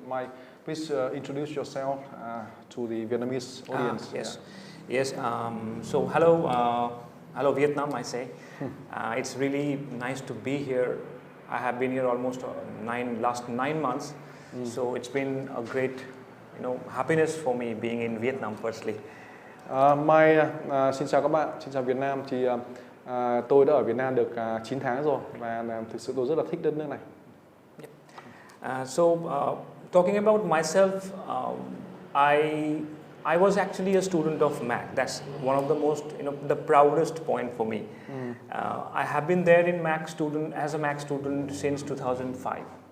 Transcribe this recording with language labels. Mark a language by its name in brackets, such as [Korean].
[English] Mike, please introduce yourself to the Vietnamese audience. Yes. So hello Vietnam, I say. It's really nice to be here. I have been here almost last 9 months, so it's been a great, happiness for me being in Vietnam personally. [Vietnamese] Mike, xin chào các bạn, xin chào Việt Nam. Thì tôi đã ở Việt Nam được 9 tháng rồi và thực sự tôi rất là thích đất nước này. [English] Talking about myself, I was actually a student of MAAC. That's one of the most, the proudest point for me. I have been there in as a MAAC student since 2005.